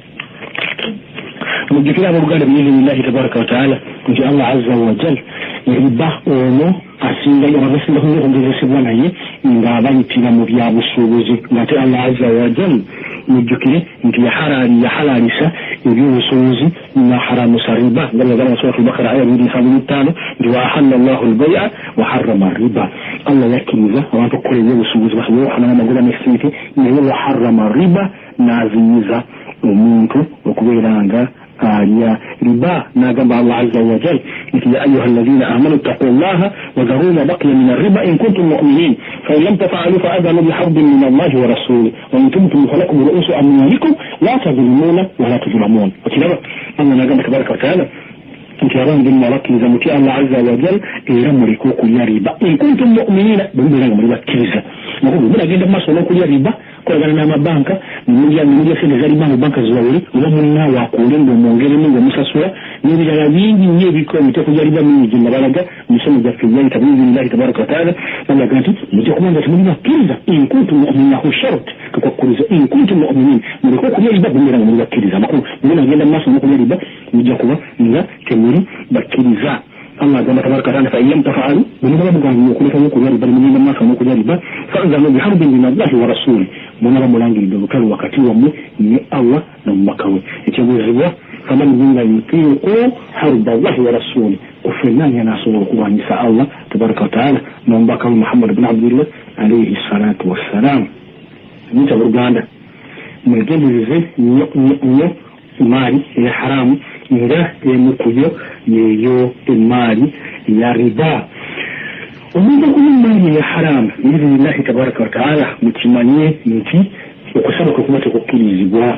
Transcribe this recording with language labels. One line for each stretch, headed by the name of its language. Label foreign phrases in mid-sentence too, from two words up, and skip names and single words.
Ganda: Mujjukira abooluganda
Arabic: بإذن الله تبارك وتعالى
Ganda: nti
Arabic: الله عز وجل
Ganda: riba ono asingayo abasinga kunyegezesebwa naye ng'abayitira mu byabusuubuzi ng'ate
Arabic: الله عز وجل
Ganda: mujjukire nti yahalalisa ebyobusuubuzi naharamusa riba nga bwagamba surat al-Baqara aya 275 nti
Arabic: وأحل الله البيع وحرم الربا.
Ganda: Allah yakkiriza abantu okukola ebyobusuubuzi basobole okufanana amagoba n'esente naye
Arabic: وحرم الربا
Ganda: n'azinyiza omuntu okubeera nga alya riba n'agamba
Arabic: الله عز وجل
Ganda: nti
Arabic: يا أيها الذين آمنوا اتقوا الله وذروا ما بقي من الربا إن كنتم مؤمنين فإن لم تفعلوا فأذنوا بحرب من الله ورسوله وإن تبتم فلكم رؤوس أموالكم لا تظلمون ولا تظلمون.
Ganda: Okiraba Allah n'agamba
Arabic: تبارك وتعالى
Ganda: nti abange mwabakkiriza muti
Arabic: الله عز وجل
Ganda: era muleke okulya riba
Arabic: إن كنتم مؤمنين
Ganda: bwe mubeera nga muli bakkiriza. Nakubu munagenda mu maaso n'okulya riba kolagana n'amabanka nimulya sente za riba mu banka ziwawule oba munnaawe akuule ng'omwongeremu ng'omusasula n'ebirala bingi nnyo ebiko emiteeko gya riba mingi gye nabalaga mu misomo gyaffe egyayita
Arabic: بإذن الله تبارك وتعالى
Ganda: balaga nti mujja kuba nga temuli bakkiriza
Arabic: إن كنتم مؤمنين
Ganda: ku shart tukwakkuriza
Arabic: إن كنتم مؤمنين
Ganda: muleke okulya riba bwe mubeera nga muli bakkiriza amakulu munagenda mu maaso n'okulya riba mujja kuba nga temuli bakkiriza. Allah agamba
Arabic: تبارك وتعالى فإن لم تفعلوا
Ganda: bwemuba muganjira okulekayo okulya riba ne mugenda mu maaso n'okulya riba
Arabic: فأذنوا بحرب من الله ورسوله
Ganda: munaba mulangiridde olutalo wakati wammwe ne Allah n'omubaka we. Ekyobuuzibwa
Arabic: فمن منا يطيق حرب الله ورسوله
Ganda: kufenna ani anaasobola okulwanyisa Allah
Arabic: تبارك وتعالى
Ganda: n'omubaka we Muhammad bin Abdullah
Arabic: عليه الصلاة والسلام.
Ganda: Nyita Buluganda mwegendereze nnyo emaali eya haramu nga emu ku yo yeeyo emaali ya riba. Omuntu okunywa emaali eya haramu
Arabic: بإذن الله تبارك وتعالى
Ganda: mukimanye nti okusaba kwe kuba tekukkirizibwa.